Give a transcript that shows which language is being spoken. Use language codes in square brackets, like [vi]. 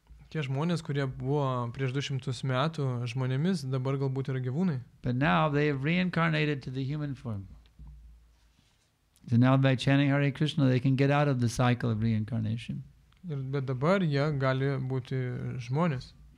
[lt] Tie žmonės, kurie buvo prieš 200 metų žmonėmis, dabar galbūt yra gyvūnai. [en] But now they have reincarnated to the human form. So now by chanting Hare Krishna, they can get out of the cycle of reincarnation. [lt] Bet dabar jie gali būti žmonės.